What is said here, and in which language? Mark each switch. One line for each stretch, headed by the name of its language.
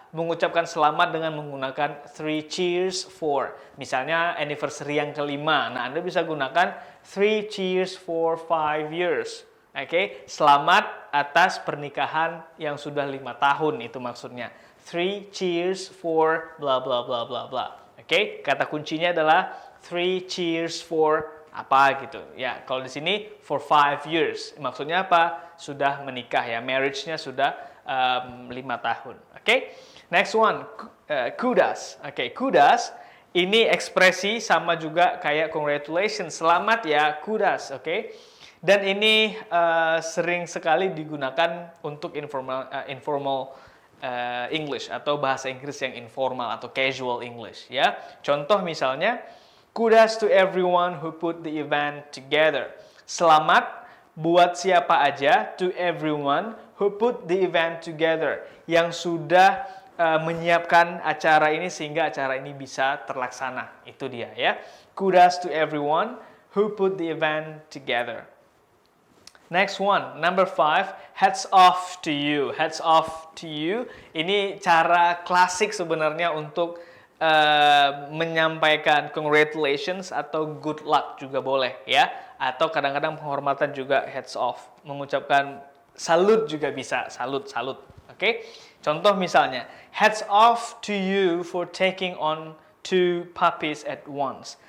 Indonesian: mengucapkan selamat dengan menggunakan three cheers for. Misalnya anniversary yang kelima. Nah, Anda bisa gunakan three cheers for 5 years. Oke, selamat atas pernikahan yang sudah 5 tahun, itu maksudnya.
English: Three cheers for bla bla bla bla bla.
Indonesian: Oke, kata kuncinya adalah three cheers for apa gitu. Ya, kalau di sini for 5 years. Maksudnya apa? Sudah menikah ya, marriage-nya sudah 5 tahun. Oke.
English: Next one,
Indonesian: kudas. Oke, kudas ini ekspresi sama juga kayak congratulations, selamat ya, kudas. Oke. Dan ini sering sekali digunakan untuk informal English atau bahasa Inggris yang informal atau casual English ya. Contoh misalnya,
English: kudos to everyone who put the event together.
Indonesian: Selamat buat siapa aja,
English: to everyone who put the event together,
Indonesian: yang sudah menyiapkan acara ini sehingga acara ini bisa terlaksana. Itu dia ya.
English: Kudos to everyone who put the event together. Next one, number 5, hats off to you. Hats off to you.
Indonesian: Ini cara klasik sebenarnya untuk menyampaikan congratulations atau good luck juga boleh ya. Atau kadang-kadang penghormatan juga hats off. Mengucapkan salut juga bisa, salut. Oke? Contoh misalnya,
English: hats off to you for taking on 2 puppies at once.